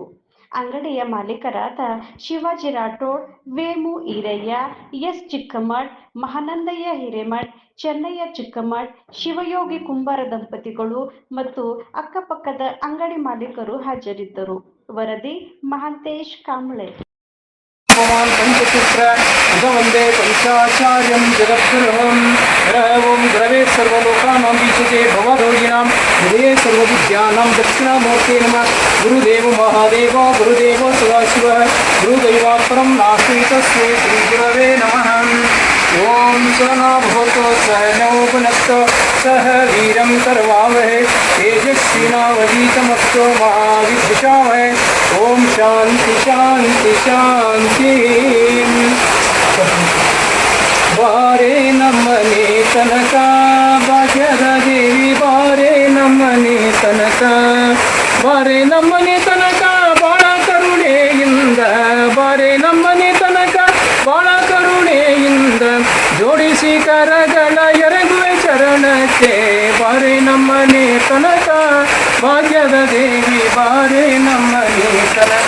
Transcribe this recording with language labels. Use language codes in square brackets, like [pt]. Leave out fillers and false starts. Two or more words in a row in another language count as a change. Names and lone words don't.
[kn] ಅಂಗಡಿಯ ಮಾಲೀಕರಾದ ಶಿವಾಜಿ ರಾಠೋಡ್, ವೇಮು ಈರಯ್ಯ, ಎಸ್ ಚಿಕ್ಕಮಠ್, ಮಹಾನಂದಯ್ಯ ಹಿರೇಮಠ್, ಚೆನ್ನಯ್ಯ ಚಿಕ್ಕಮಠ್, ಶಿವಯೋಗಿ ಕುಂಬಾರ ದಂಪತಿಗಳು ಮತ್ತು ಅಕ್ಕಪಕ್ಕದ ಅಂಗಡಿ ಮಾಲೀಕರು ಹಾಜರಿದ್ದರು. ವರದಿ ಮಹಾಂತೇಶ್ ಕಾಂಬ್ಳೆ. [sa] पंचसूत्र वंदे पंचाचार्यं जगद्गुरुं ओं गुरवे सर्वलोकानां बीजते भवदोगिनां हृदये सर्वविद्यानां दक्षिणामूर्ते नमः. गुरुदेव महादेव गुरुदेव सदाशिवः गुरुदैवात्परं नास्ति तस्मै श्रीगुरवे नमः. ओं सहना भवतु सहनौ भुनक्तु सह वीरं करवावहै तेजस्विनावधीतमस्तु मा विद्विषावहै. ओं शांति शांति शांति. [kn] ಬಾರೆ ನಮ್ಮನೆ ತನಕ ಭಾಗ್ಯದ ದೇವಿ ಬಾರೆ ನಮ್ಮನೆ ತನಕ ಬಾರೆ ನಮ್ಮನೆ ತನಕ ಬಾಳ ಕರುಣೆಯಿಂದ ಬಾರೆ ನಮ್ಮನೆ ತನಕ ಬಾಳ ಕರುಣೆಯಿಂದ ಜೋಡಿಸಿ ಕರಗಳ ಎರಗುವೆ ಚರಣಕ್ಕೆ ಬಾರೆ ನಮ್ಮನೆ ತನಕ ಭಾಗ್ಯದ ದೇವಿ ಬಾರೆ ನಮ್ಮನೆ ತನಕ.